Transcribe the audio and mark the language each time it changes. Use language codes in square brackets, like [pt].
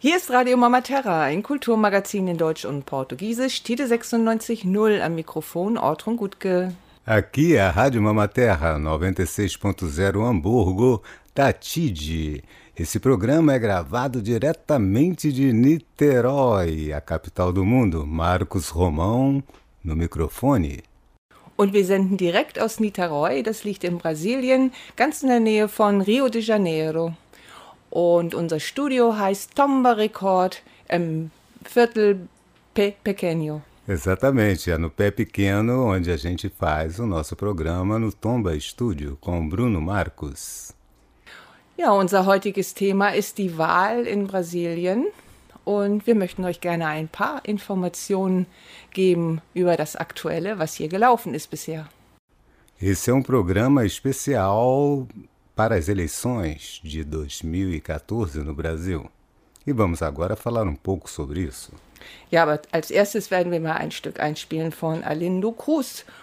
[de] Radio Mama Terra, ein Kulturmagazin in Deutsch und Portugiesisch. Tite 96.0 am Mikrofon, Ortrun Gutke. [pt] Aqui é a Rádio Mama Terra, 96.0 Hamburgo, da Tide. Esse programa é gravado diretamente de Niterói, a capital do mundo. Marcos Romão, no microfone. [de] Und wir senden direkt aus Niterói, das liegt in Brasilien, ganz in der Nähe von Rio de Janeiro. Und unser Studio heißt Tomba Record im Viertel Pequeno. [pt] Exatamente, é no Pé Pequeno onde a gente faz o nosso programa no Tomba Studio com Bruno Marcos. [de] Ja, unser heutiges Thema ist die Wahl in Brasilien. Und wir möchten euch gerne ein paar Informationen geben über das Aktuelle, was hier gelaufen ist bisher. [pt] Esse é um programa especial para as eleições de 2014 no Brasil. E vamos agora falar um pouco sobre isso. [de] Ja, aber als erstes werden wir mal ein Stück einspielen von Arlindo Cruz.